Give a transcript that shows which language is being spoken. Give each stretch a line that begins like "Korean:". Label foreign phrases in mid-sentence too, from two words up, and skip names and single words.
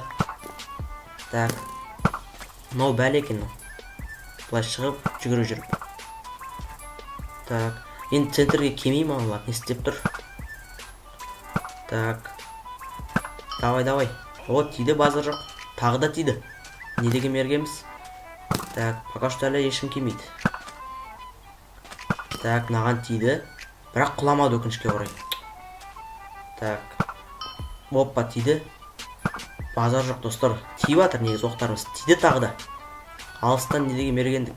Kazakh: Так, мынау бәле екен. Былай шығып, жүгіріп жүріп. Так, енді центрге келмеймін алар, не істеп тұр.
Russian: Так, давай.
Kazakh: О, тиді, базар жоқ. Тағы да тиді. Не деген мергеміз?
Russian: Так, пока что
Kazakh: әлі ешкім келмейді. Так, мынаған тиді. Бірақ құламады өкінішке орай. Так, оппа, тиді. Базар жоқ достар. Тиіп жатыр негізі оқтарымыз. Тиді тағы да. Алыстан не деген мергендік.